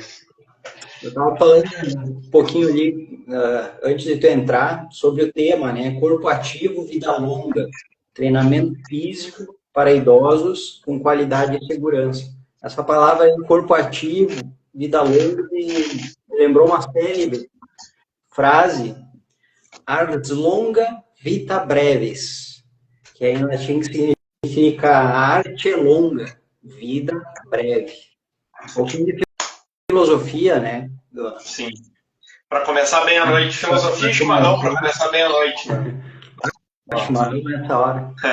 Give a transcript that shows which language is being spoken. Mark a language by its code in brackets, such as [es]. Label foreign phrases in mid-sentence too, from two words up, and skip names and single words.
[pt] eu estava falando um pouquinho ali, antes de tu entrar, sobre o tema, né? Corpo ativo, vida longa. Treinamento físico para idosos com qualidade e segurança. Essa palavra aí, corpo ativo, vida longa, me lembrou uma célebre frase, [la] ars longa, vita brevis, [pt] que aí em latim significa arte longa, vida breve. Um pouquinho de filosofia, né? Sim. Para começar bem a noite, filosofia e chimarrão para começar bem a noite, né? Chimarrão nessa hora.